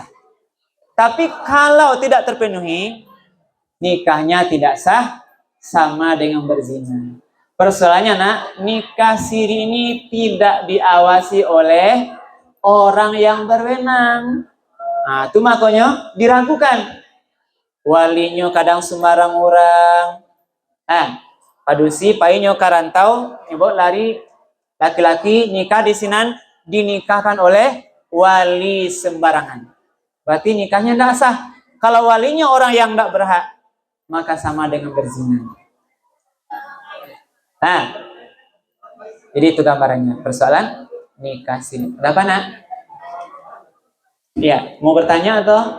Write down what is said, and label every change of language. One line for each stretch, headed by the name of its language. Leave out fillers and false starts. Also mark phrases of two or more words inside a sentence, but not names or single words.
Indonesian: Tapi kalau tidak terpenuhi, nikahnya tidak sah, sama dengan berzina. Persoalannya nak, nikah siri ini tidak diawasi oleh orang yang berwenang. Nah, itu makanya diragukan. Walinya kadang sembarang orang. Nah,
Minangkabau: padusi painyo karantau,
Indonesian: ibu lari laki-laki nikah di sinan dinikahkan oleh wali sembarangan. Berarti nikahnya tidak sah. Kalau walinya orang yang tidak berhak, maka sama dengan berzina. Nah, jadi itu gambarannya. Persoalan nikah siri. Ada apa nak? Ya, mau bertanya atau?